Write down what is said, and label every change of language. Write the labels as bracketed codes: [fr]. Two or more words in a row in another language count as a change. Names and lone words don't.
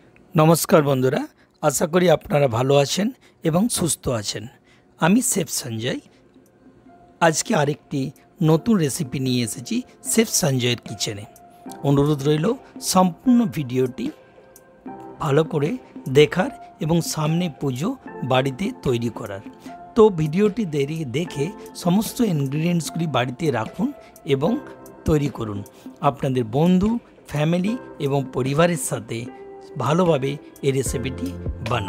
[bn] নমস্কার বন্ধুরা আশা করি আপনারা ভালো আছেন এবং সুস্থ আছেন। আমি শেফ সঞ্জয় আজ কে আরেকটি নতুন রেসিপি নিয়ে এসেছি শেফ সঞ্জয়ের কিচেনে। অনুরোধ রইল সম্পূর্ণ ভিডিওটি ভালো করে দেখার এবং সামনে পুজো বাড়িতে তৈরি করার। তো ভিডিওটি দেখে সমস্ত ইনগ্রেডিয়েন্টসগুলি বাড়িতে রাখুন এবং তৈরি করুন। আপনাদের বন্ধু ফ্যামিলি এবং পরিবারের সাথে ভালোভাবে এই রেসিপিটি বানান।